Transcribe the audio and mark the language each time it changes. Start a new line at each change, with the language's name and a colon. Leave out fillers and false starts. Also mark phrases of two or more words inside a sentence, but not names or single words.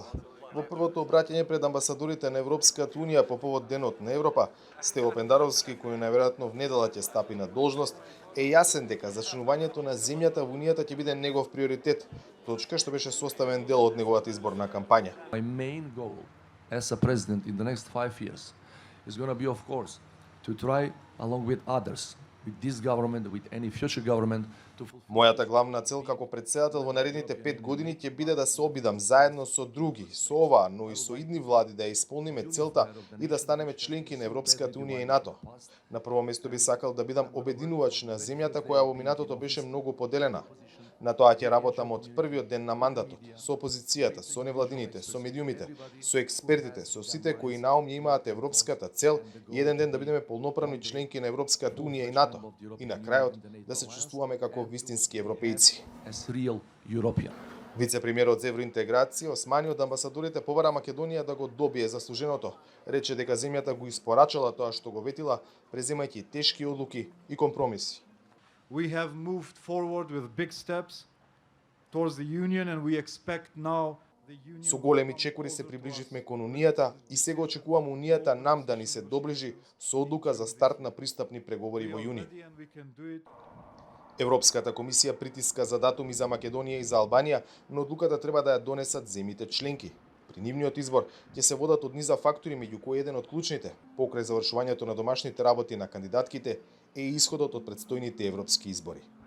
Macedonian: Во првото обраќање пред амбасадорите на Европската унија по повод Денот на Европа, Стево Пендаровски, кој најверојатно в недела ќе стапи на должност, е јасен дека зачленувањето на земјата во унијата ќе биде негов приоритет, точка што беше составен дел од неговата изборна кампања.
English: My main goal as a president in the next 5 years is going to be, of course, to try, along with others, with this government, with any future government, to fulfill.
Macedonian: Мојата главна цел како претседател во наредните 5 години ќе биде да се обидам заедно со други, со оваа, но и со идни влади да ја исполниме целта и да станеме членки на Европската унија и НАТО. На прво место би сакал да бидам обединувач на земјата која во минатото беше многу поделена. На тоа ќе работам од првиот ден на мандатот, со опозицијата, со невладините, со медиумите, со експертите, со сите кои наум ја имаат европската цел и еден ден да бидеме полноправни членки на Европската унија и НАТО. И на крајот да се чувствуваме како вистински европејци.
English: As real European.
Macedonian: Вице-премиерот за евроинтеграција османи од амбасадорите побара Македонија да го добие заслуженото. Рече дека земјата го испорачала тоа што го ветила, преземајќи тешки одлуки и компромиси.
English: We have moved forward with big steps towards the Union and we expect now the Union.
Macedonian: Со големи чекори се приближивме кон Унијата и сега очекуваме Унијата нам да ни се доближи со одлука за старт на пристапни преговори во јуни.
English: And we can do it.
Macedonian: Европската комисија притиска за датуми за Македонија и за Албанија, но одлуката треба да ја донесат земјите членки. При нивниот избор ќе се водат од низа фактори, меѓу кои еден од клучните, покрај завршувањето на домашните работи на кандидатките, е исходот од предстојните европски избори.